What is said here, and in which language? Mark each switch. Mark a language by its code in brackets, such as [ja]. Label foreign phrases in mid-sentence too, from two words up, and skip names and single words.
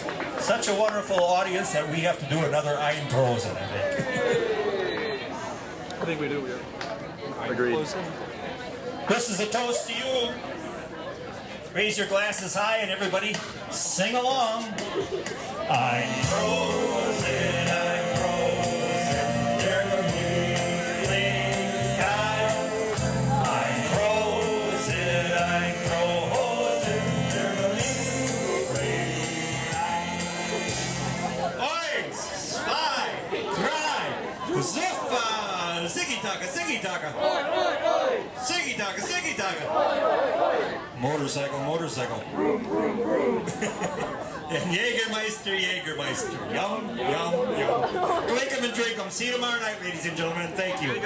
[en] Such a wonderful audience that we have to do another Eindhoven, I think. I think we do, yeah. Agreed. This is a toast to you. Raise your glasses high and everybody sing along. I'm frozen, [de] der Frühling kam. [en] I'm frozen, [de] der Frühling. Eins, zwei, drei, Zuffa, Ziggy-Taka, Ziggy-Taka. Ziggy-Taka, Ziggy-Taka. [en] Motorcycle, motorcycle. And Jägermeister, Jägermeister. Yum, yum, yum. Drink 'em and drink 'em. See you tomorrow night, ladies and gentlemen. Thank you.